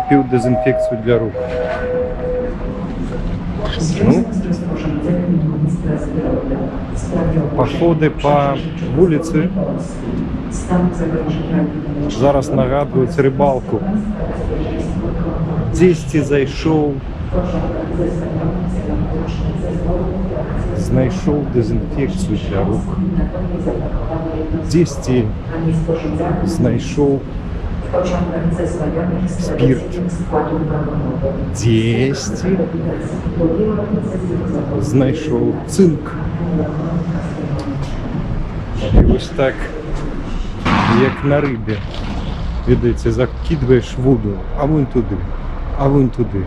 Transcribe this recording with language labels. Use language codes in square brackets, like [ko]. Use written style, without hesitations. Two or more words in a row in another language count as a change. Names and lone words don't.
[pl] dezynfekcję dla ruchu. Związek z rozporządzeniem ministra zdrowia w sprawie [uk] Походы по вулице [pl] stanu zagrożenia [uk] зараз нагадують рибалку. Десь зайшов, знайшов дезінфекцію для рук. Десь знайшов [pl] w pociągach zestawionych z [uk] Spirt. [pl] tradycyjnym składów wagonowych. [uk] десь знайшов цинк. І ось так, як на рибі. Видите, закидуєш воду, а вон туди, а вон туди.